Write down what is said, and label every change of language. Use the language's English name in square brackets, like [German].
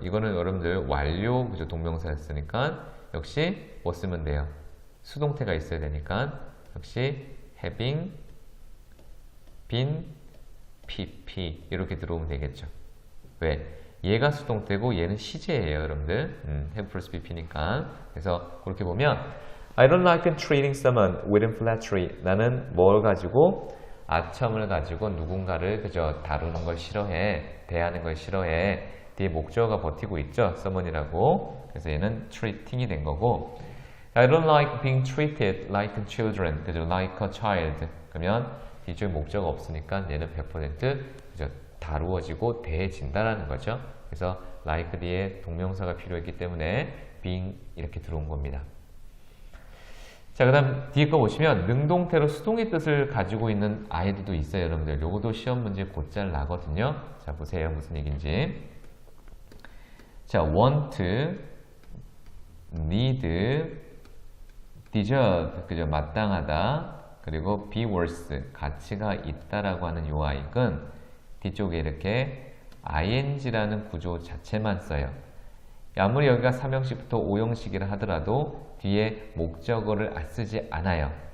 [Korean] 이거는 여러분들 완료 그죠? 동명사였으니까 역시 뭐 쓰면 돼요? 수동태가 있어야 되니까 역시 having been pp 이렇게 들어오면 되겠죠. 왜? 얘가 수동태고 얘는 시제예요, 여러분들. [English] have plus pp니까. [Korean] 그래서 그렇게 보면 [English] I don't like treating someone with flattery. [Korean] 나는 뭘 가지고 아첨을 가지고 누군가를 그저 다루는 걸 싫어해, 대하는 걸 싫어해. 뒤에 목적어가 버티고 있죠, someone이라고. 그래서 얘는 treating이 된 거고. [English] I don't like being treated like children. [Korean] 그죠? [English] like a child. [Korean] 그러면 뒤쪽에 목적어가 없으니까 얘는 100% 그죠? 다루어지고 대해진다라는 거죠. 그래서 like 뒤에 동명사가 필요했기 때문에 being 이렇게 들어온 겁니다. 자, 그 다음 뒤에 거 보시면 능동태로 수동의 뜻을 가지고 있는 아이들도 있어요, 여러분들. 요것도 시험 문제 곧잘 나거든요. 자, 보세요. 무슨 얘기인지. 자, want, need, deserve, 그죠? 마땅하다. 그리고 be worth, 가치가 있다라고 하는 요 아이는 뒤쪽에 이렇게 ing라는 구조 자체만 써요. 아무리 여기가 3형식부터 5형식이라 하더라도 뒤에 목적어를 쓰지 않아요.